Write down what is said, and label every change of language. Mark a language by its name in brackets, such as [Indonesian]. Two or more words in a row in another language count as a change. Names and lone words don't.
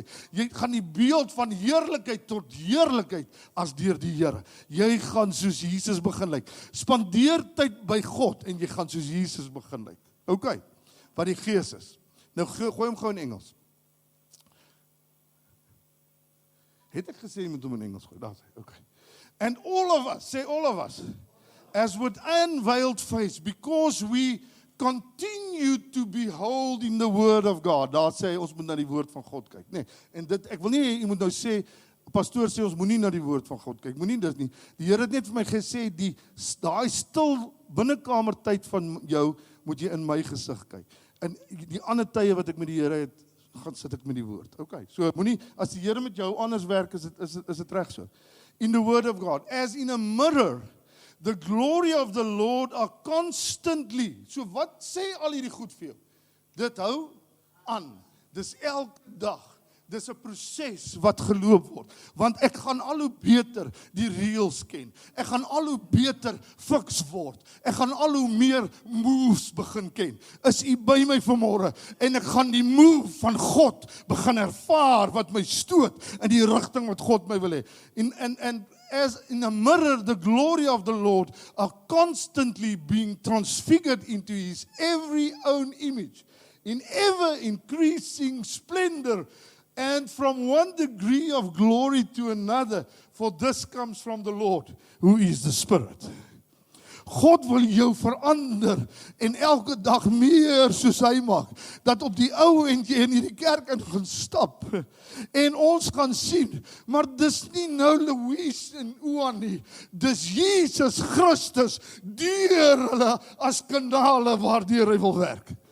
[Afrikaans] Jy gaan die beeld van heerlikheid tot heerlikheid as deur die Here. Jy gaan soos Jesus begin lyk. Spandeer tyd by God en jy gaan soos Jesus begin lyk. Okay. Wat die Gees is. Nou gooi hom gou in Engels. Het ek gesê jy moet hom in Engels gooi? Daar sê, okay. [English] And all of us, say all of us, as with unveiled face, because we continue to behold in the word of God. [Afrikaans] Daar sê ons moet na die woord van God kyk. Nee, en dit ek wil nie jy moet nou sê pastoor sê ons moenie na die woord van God kyk. Moenie dit nie. Die Here het net vir my gesê daai stil binnekamer tyd van jou moet jy in my gesig kyk. En die ander tye wat ek met die Here het, gaan sit ek met die woord. Okay. So moenie as die Here met jou anders werk is dit reg so. [English] In the word of God, as in a mirror, the glory of the Lord are constantly. [Afrikaans] So wat sê al hierdie goed vir jou? Dit hou aan. Dis elke dag. Dis 'n proses wat geloop word. Want ek gaan al hoe beter die reëls ken. Ek gaan al hoe beter fiks word. Ek gaan al hoe meer moves begin ken. Is u by my vanmôre? En ek gaan die move van God begin ervaar wat my stoot in die rigting wat God my wil hê. [English] And as in a mirror, the glory of the Lord are constantly being transfigured into his every own image, in ever increasing splendor, and from one degree of glory to another, for this comes from the Lord, who is the Spirit. [Afrikaans] God wil jou verander en elke dag meer soos hy maak, dat op die ou end jy in hierdie kerk in gaan stap en ons gaan sien, maar dis nie nou Louise en Oan nie, dis Jesus Christus deur hulle as kanale waardeur hy wil werk.